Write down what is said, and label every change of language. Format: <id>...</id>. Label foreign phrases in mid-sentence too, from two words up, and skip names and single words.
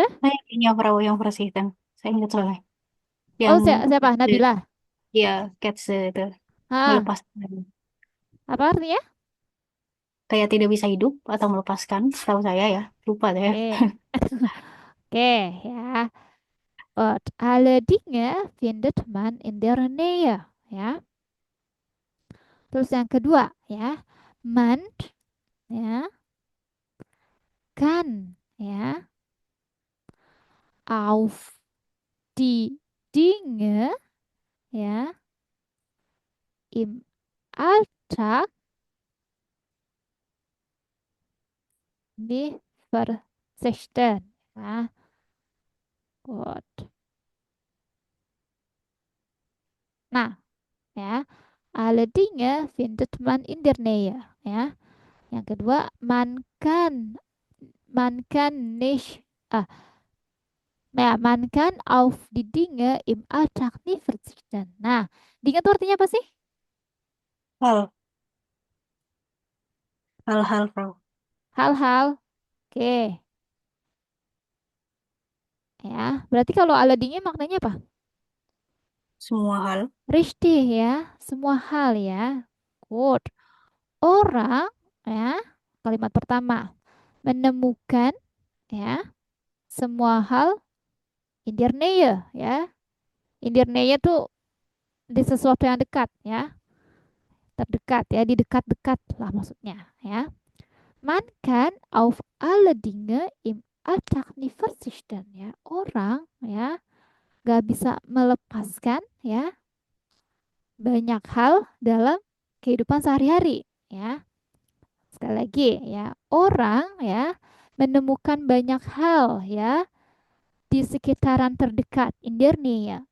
<id>Saya kayaknya Bro yang persisten. Saya ingat soalnya. Oh, Yang siapa? Nabila. ya catch itu Ah, melepas, apa artinya? kayak tidak bisa hidup atau melepaskan, setahu saya ya. Lupa deh. Oke. Oke, ya.</id> <de>Und alle Dinge findet man in der Nähe.</de> <id>Ya. Terus yang kedua, ya.</id> <de>Man, ya, kan, ya, auf die Dinge, ya, im Alltag nicht verzichten. Ja, gut.</de> <id>Nah, ya,</id> <de>alle Dinge findet man in der Nähe.</de> <id>Ya. Yang kedua,</id> <de>man kann nicht, ah, ya, man kann auf die Dinge im Alltag nicht verzichten.</de> <id>Nah, Dinge itu artinya apa sih? Hal, hal-hal Bro. Hal-hal. Oke, ya. Berarti kalau</id> <de>alle Dinge</de> <id>maknanya apa? Semua hal. Richtig ya, semua hal ya. Good. Orang ya, kalimat pertama menemukan ya semua hal</id> <de>in der Nähe</de> <id>ya.</id> <de>In der Nähe</de> <id>tuh di sesuatu yang dekat ya, terdekat ya, di dekat-dekat lah maksudnya ya.</id> <de>Man kann auf alle Dinge im Alltag nicht verzichten ya.</de> <id>Orang ya gak bisa melepaskan ya banyak hal dalam kehidupan sehari-hari ya. Sekali lagi ya, orang ya menemukan banyak hal ya di sekitaran terdekat Indernia ya.</id>